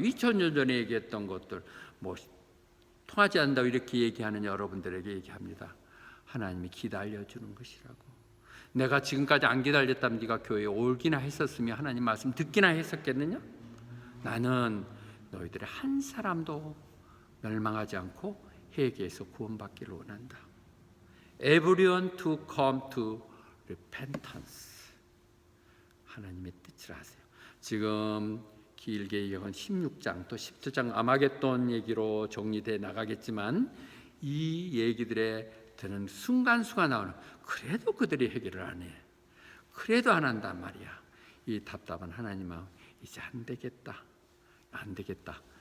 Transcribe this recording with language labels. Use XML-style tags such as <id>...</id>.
<ko>2000년 전에 얘기했던 것들 뭐 통하지 않는다고 이렇게 얘기하는 여러분들에게 얘기합니다. 하나님이 기다려주는 것이라고. 내가 지금까지 안 기다렸다면 네가 교회에 오기나 했었으며 하나님 말씀 듣기나 했었겠느냐? 나는 너희들의 한 사람도 멸망하지 않고 회개해서 구원받기를 원한다.</ko> <en>Everyone to come to repentance.</en> <ko>하나님의 뜻을 아세요. 지금 길게 얘기한 16장 또 17장 아마겟돈 얘기로 정리돼 나가겠지만 이 얘기들에 드는 순간순간 나오는, 그래도 그들이 해결을 안 해, 그래도 안 한단 말이야. 이 답답한 하나님 마음, 이제 안 되겠다, 안 되겠다.</ko>